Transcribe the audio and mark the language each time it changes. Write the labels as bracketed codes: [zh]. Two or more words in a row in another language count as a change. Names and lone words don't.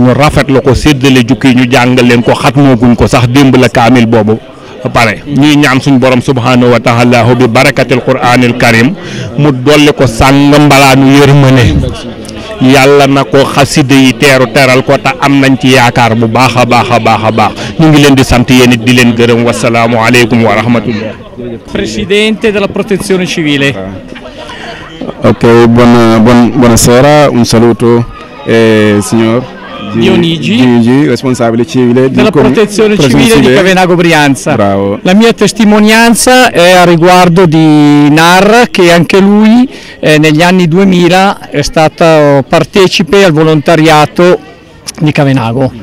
[wo] ñu rafetlu ko séddale jukki ñu jàngal leen ko xatmooguñ ko sax démb la kaamil boobu pare ñuy ñaan suñ borom [ar] سبحانه وتعالى [wo] bi [ar] بركة القرآن الكريم [wo] mu dolli ko sàng mbalaanu yërmane yàlla na ko xasida yi teral ko te am nañ ci yaakaar bu baax a baax a baax a baax ñu ngi leen di sant yéen it di leen gërëm [ar] والسلام عليكم ورحمة الله. [it] Presidente della Protezione Civile. Ok, buonasera, un saluto signor Dionigi, responsabile civile della Protezione Civile di Cavenago Brianza. Bravo. La mia testimonianza è a riguardo di Naar, che anche lui negli anni 2000 è stato partecipe al volontariato di Cavenago.